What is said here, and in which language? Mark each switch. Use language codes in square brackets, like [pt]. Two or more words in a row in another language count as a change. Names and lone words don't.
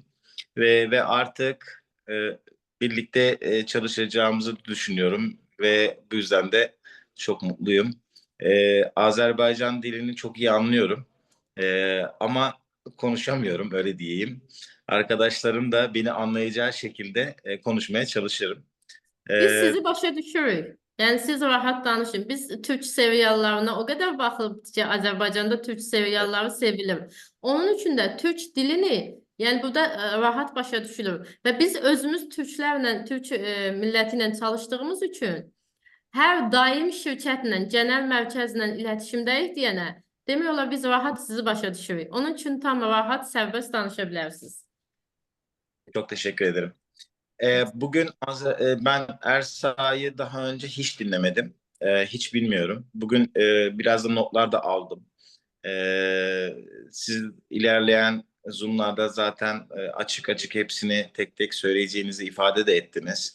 [tr] Ve artık birlikte çalışacağımızı düşünüyorum ve bu yüzden de çok mutluyum. Azerbaycan dilini çok iyi anlıyorum. Ama konuşamıyorum, öyle diyeyim. Arkadaşlarım da beni anlayacağı şekilde konuşmaya çalışırım. [az] Biz Ee, sizi başa düşürük. Yəni siz rahat danışın. Biz Türk seriallarına o qədər baxıb ki, Azərbaycanda Türk serialları sevilir. Onun üçün də Türk dilini, yəni burada rahat başa düşülür. Və biz özümüz türklərlə, Türk milləti ilə çalışdığımız üçün hər daim şirkətlə, genel mərkəzlə iletişimdəyik deyənə, demək olar biz rahat sizi başa düşürük. Onun üçün tam rahat, sərbəst danışa bilərsiniz. [tr] Çok teşekkür ederim. Bugün ben Ersa'yı daha önce hiç dinlemedim. Hiç bilmiyorum. Bugün biraz da notlar da aldım. Siz ilerleyen Zoom'larda zaten açık açık hepsini tek tek söyleyeceğinizi ifade de ettiniz.